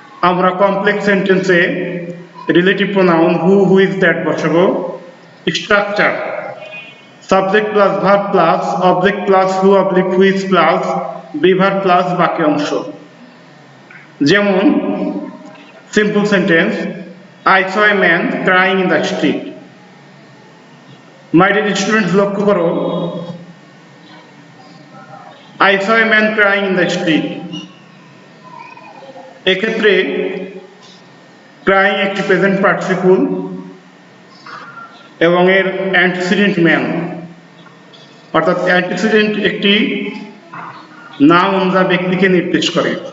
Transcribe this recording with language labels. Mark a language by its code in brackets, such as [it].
[bn] আমরা কমপ্লেক্স সেন্টেন্সে relative pronoun who who's that বসাবো। [en] structure subject plus verb plus object plus who oblique who's plus beaver plus [bn] বাকি অংশ। যেমন [en] Simple sentence, I saw a man crying in the street. My dear students, [bn] লক্ষ্য করো, [en] I saw a man crying in the street। [bn] এক্ষেত্রে crying একটি present participle এবং এর antecedent man, অর্থাৎ অ্যান্টিসিডেন্ট একটি নাউন যা ব্যক্তিকে নির্দেশ করে,